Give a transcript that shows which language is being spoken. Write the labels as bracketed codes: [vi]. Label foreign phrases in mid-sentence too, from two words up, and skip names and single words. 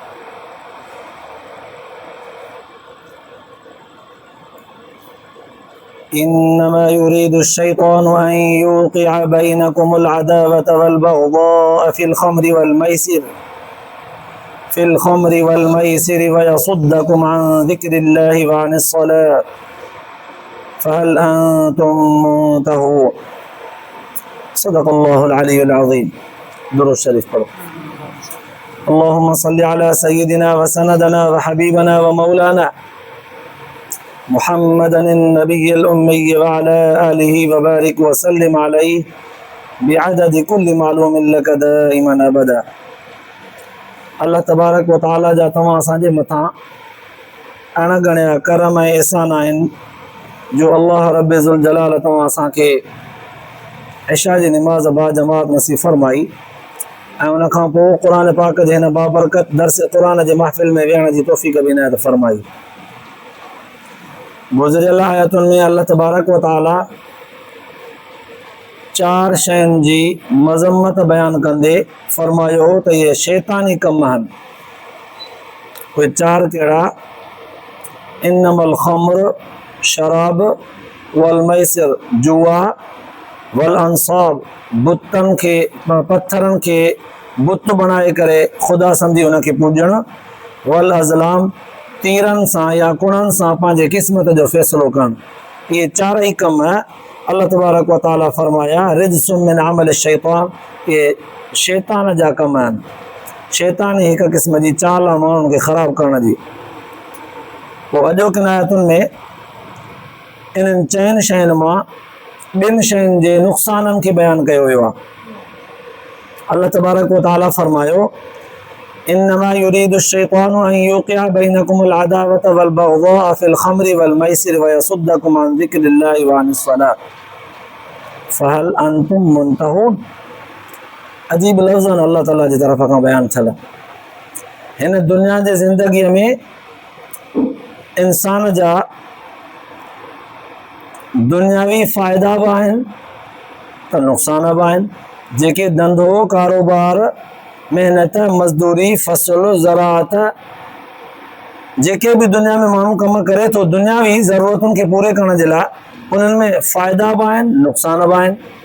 [ar] إنما يريد الشيطان أن يوقع بينكم العداوة والبغضاء في الخمر والميسر ويصدكم عن ذكر الله وعن الصلاة فهل أنتم منتهون. صدق الله العلي العظيم. [sd] दुरूद शरीफ पढ़ो। [ar] اللهم صل على سيدنا وسندنا وحبيبنا ومولانا محمد النبي الأمي وعلى آله وبارك وسلم عليه بعدد كل معلوم لك دائما أبدا. [sd] अल्लाह [ar] تبارك وتعالى [sd] जा तव्हां असांजे मथां अणगणिया करम ऐं एहसान आहिनि जो अल्लाह रब्बे ज़ुल जलाल तव्हां असांखे इशा जी निमाज़ बा जमात नसीब फरमाई ऐं उन खां पोइ क़ुरान पाक जे हिन बाबरकत दर्स क़ुरान जे महफ़िल में विहण जी तौफ़ीक़ बि इनायत फरमाई। गुज़िरियल आयतुनि में अल्लाह [ar] تبارك وتعالى [sd] चार शयुनि जी मज़म्मत बयान कंदे फरमायो त इहे शैतानी कम आहिनि। उहे चार कहिड़ा? [ar] إنما الخمر [sd] शराब वल मैसिर जुआ वल अंसाब बुतनि खे पत्थरनि खे बुत बणाए करे ख़ुदा सम्झी उनखे पूॼणु, वल अज़लाम तीरनि सां या कुणनि सां पंहिंजे क़िस्मत जो फ़ैसिलो करणु। इहे चार ई कम अल्लाह [ar] تبارك وتعالى [sd] फरमाया [ar] رجس من عمل الشيطان, [sd] इहे शैतान जा कम आहिनि। शैतान हिक क़िस्म जी चाल आहे माण्हुनि खे ख़राबु करण जी। पोइ अॼोकिन आयतुनि में इन्हनि चइनि शयुनि मां ॿिनि शयुनि जे नुक़साननि खे बयानु कयो वियो आहे। الله تبارڪ و تعاليٰ فرمايو [ar] إنما يريد الشيطان أن يوقع بينكم العداوة والبغضاء في الخمر والميسر ويصدكم عن ذكر الله وعن الصلاة فهل أنتم منتهون. [sd] अजीब लफ़्ज़नि अल्लाह ताला जी तरफ़ खां बयानु थियल। हिन दुनिया जे ज़िंदगीअ में इंसान जा दुनियावी फ़ाइदा बि आहिनि त नुक़सान बि आहिनि। जेके धंधो कारोबार महिनत मज़दूरी फ़सुलु ज़राअत जेके बि दुनिया में माण्हू कम करे थो दुनियावी ज़रूरतुनि खे पूरे करण जे लाइ, उन्हनि में फ़ाइदा बि आहिनि नुक़सान बि आहिनि।